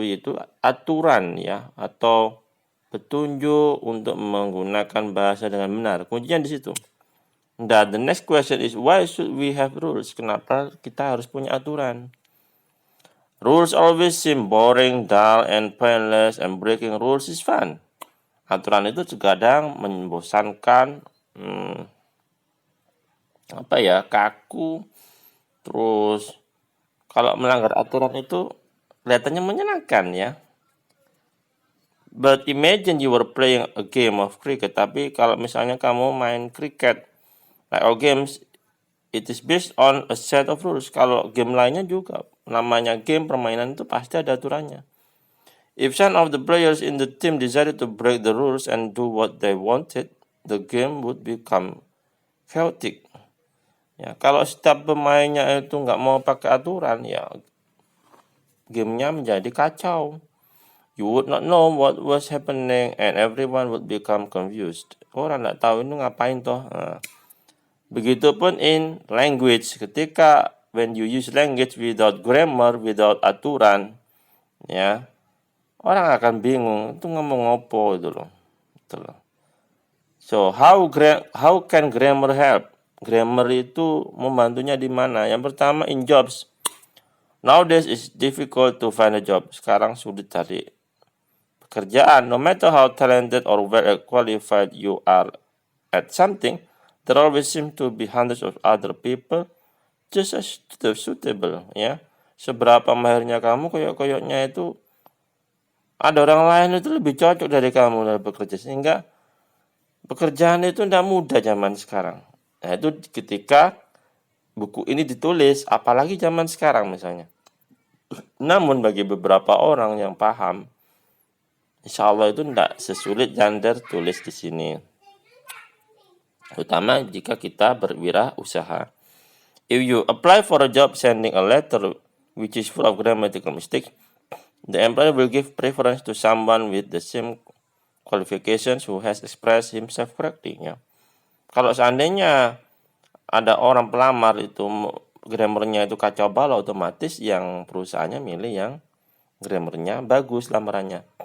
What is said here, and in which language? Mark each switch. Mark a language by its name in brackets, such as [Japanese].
[Indonesian] Itu aturan ya, atau petunjuk untuk menggunakan bahasa dengan benar. Kuncinya di situ. [English] Nah, the next question is, why should we have rules? [Indonesian] Kenapa kita harus punya aturan? [English] Rules always seem boring, dull, and pointless, and breaking rules is fun. [Indonesian] Aturan itu kadang membosankan, kaku. Terus kalau melanggar aturan itu kelihatannya menyenangkan ya. [English] But imagine you were playing a game of cricket, [Indonesian] tapi kalau misalnya kamu main cricket, [English] like all games, it is based on a set of rules. [Indonesian] Kalau game lainnya juga, namanya game, permainan itu pasti ada aturannya. [English] If some of the players in the team decided to break the rules and do what they wanted, the game would become chaotic. [Indonesian] Ya, kalau setiap pemainnya itu nggak mau pakai aturan, ya gamenya menjadi kacau. [English] You would not know what was happening and everyone would become confused. [Indonesian] Orang nggak tahu ini ngapain toh. Begitupun [English] in language, [Indonesian] ketika [English] when you use language without grammar, without [Indonesian] aturan, ya orang akan bingung itu ngomong apa itu loh. [English] So how can grammar help? [Indonesian] Grammar itu membantunya di mana? Yang pertama, [English] in jobs. Nowadays it's difficult to find a job. [Indonesian] Sekarang sulit cari pekerjaan. [English] No matter how talented or well qualified you are at something, there always seem to be hundreds of other people just as suitable. [Indonesian] Ya, seberapa mahirnya kamu, koyok-koyoknya itu ada orang lain itu lebih cocok dari kamu dalam bekerja, sehingga pekerjaan itu tidak mudah zaman sekarang. Nah, itu ketika buku ini ditulis, apalagi zaman sekarang misalnya. Namun bagi beberapa orang yang paham, insya Allah itu tidak sesulit yang tertulis di sini. Terutama jika kita berwirausaha. [English] If you apply for a job sending a letter which is full of grammatical mistakes, the employer will give preference to someone with the same qualifications who has expressed himself correctly. [Indonesian] Ya. Kalau seandainya ada orang pelamar itu grammarnya itu kacau balau, otomatis yang perusahaannya milih yang grammarnya bagus lamarannya.